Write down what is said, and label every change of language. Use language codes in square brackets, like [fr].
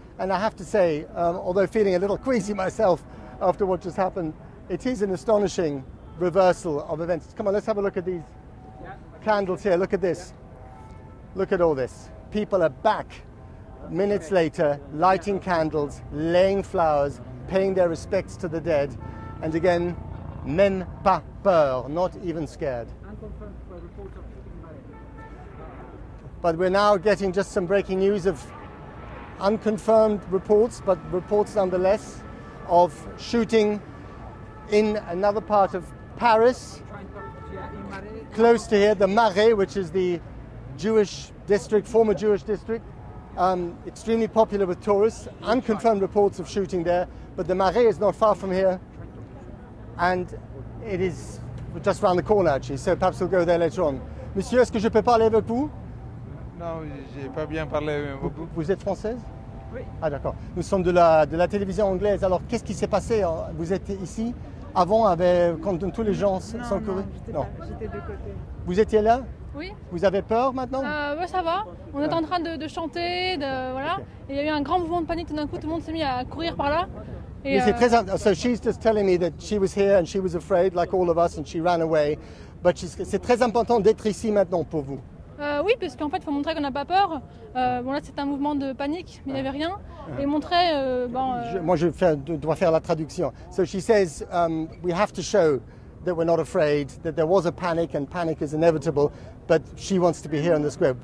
[en] And I have to say, although feeling a little queasy myself after what just happened, it is an astonishing reversal of events. Come on, let's have a look at these candles here. Look at this. Look at all this. People are back minutes later, lighting candles, laying flowers, paying their respects to the dead. And again, [fr] même pas peur, [en] not even scared. But we're now getting just some breaking news of unconfirmed reports, but reports nonetheless, of shooting in another part of Paris, close to here, the Marais, which is the Jewish district, former Jewish district, extremely popular with tourists. Unconfirmed reports of shooting there, but the Marais is not far from here, and it is just around the corner actually, so perhaps we'll go there later on. [fr] Monsieur, est-ce que je peux parler avec vous? Non, j'ai pas bien parlé avec vous. Vous êtes française? Oui. Ah d'accord. Nous sommes de la télévision anglaise. Alors qu'est-ce qui s'est passé? Vous êtes ici avant, quand tous les gens sont courus? Non, j'étais de côté. Vous étiez là? Oui. Vous avez peur maintenant? Ouais, ça va. On était en train de chanter, voilà. [en] Okay. [fr] Et il y a eu un grand mouvement de panique tout d'un coup. Tout le monde s'est mis à courir par là. Et, Mais c'est très [en] so she's just telling me that she was here and she was afraid like all of us and she ran away. But [fr] c'est très important d'être ici maintenant pour vous. Oui, parce qu'en fait, il faut montrer qu'on n'a pas peur. Bon, là, c'est un mouvement de panique, mais il n'y avait rien. Et montrer. Moi, dois faire la traduction. [en] So she says, we have to show that we're not afraid, that there was a panic and panic is inevitable, but she wants to be here in the square.